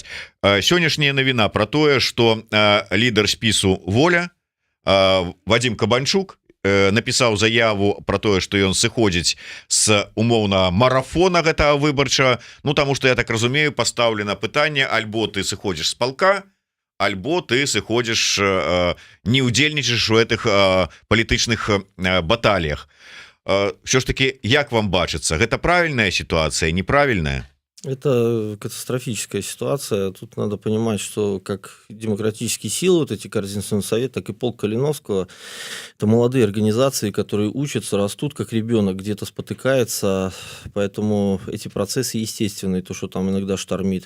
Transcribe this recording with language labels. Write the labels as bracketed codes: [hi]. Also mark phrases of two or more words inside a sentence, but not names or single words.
[be] Сённяшняя навіна пра тое, што лідар спісу «Воля» Вадзім Кабанчук напісаў заяву про тое, што ён сыходзіць з умоўна марафона гэтага выбарчага, ну таму што я так разумею, пастаўлена пытанне, альбо ты сыходзіш з палка, альбо ты сыходзіш, не ўдзельнічаеш у гэтых палітычных баталіях. Все ж таки, як вам бачыцца, гэта правільная ситуация, неправільная? [ru] Это катастрофическая ситуация. Тут надо понимать, что как демократические силы, вот эти Координационный совет, так и полк Калиновского, это молодые организации, которые учатся, растут, как ребенок, где-то спотыкается, поэтому эти процессы естественные, то, что там иногда штормит.